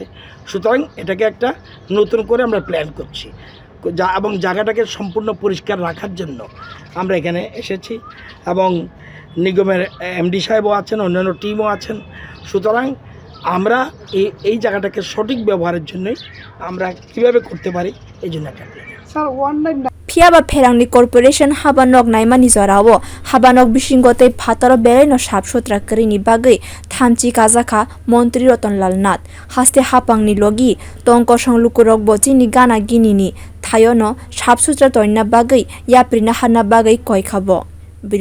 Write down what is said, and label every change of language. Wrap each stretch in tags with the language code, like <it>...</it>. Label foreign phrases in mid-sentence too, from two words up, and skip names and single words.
<bn>সুতরাং এটাকে একটা নতুন করে আমরা প্ল্যান করছি এবং জায়গাটাকে সম্পূর্ণ পরিষ্কার রাখার জন্য আমরা এখানে এসেছি এবং নিগমের এমডি সাহেবও আছেন, অন্যান্য টিমও আছেন। সুতরাং আমরা এই জায়গাটাকে সঠিক ব্যবহারের জন্যই আমরা কীভাবে করতে পারি এই জন্য একটা</bn> <trp>Phiaba Phereng ni corporation habanog naimani jorao habanog bisingote phataro bereno sabsotra krini bagai thamchi kajaka montri Ratan Lal Nath haste hapang ni logi tongko songlukurok bochi ni gana gini ni thayono sabsotra toina bagai yaprina hana bagai koi khabo.</trp>